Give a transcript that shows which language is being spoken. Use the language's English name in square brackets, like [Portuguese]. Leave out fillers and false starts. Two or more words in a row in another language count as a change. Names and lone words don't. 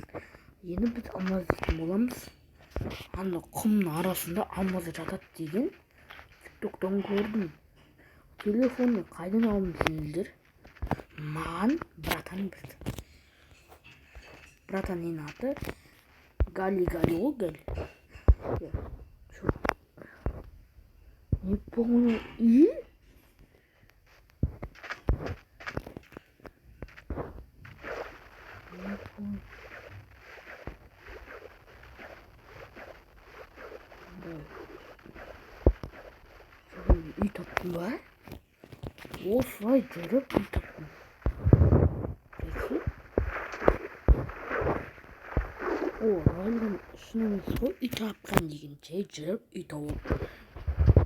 [Kazakh] Енді біз алмаз іздейтін боламыз. Ана құмның арасында алмаз жатады деген тиктоктан көрдім. Телефонны қайдан алдым дейсіздер? Маған братан берді. Братанның аты Гали ғой, Гали. [Russian] Не помню. И? Не помню. [Kazakh] Үй таптым ба? Осылай жүріп үй таптым. Райдан шынымен ғой үй тапқан деген жай жүріп үй тауып.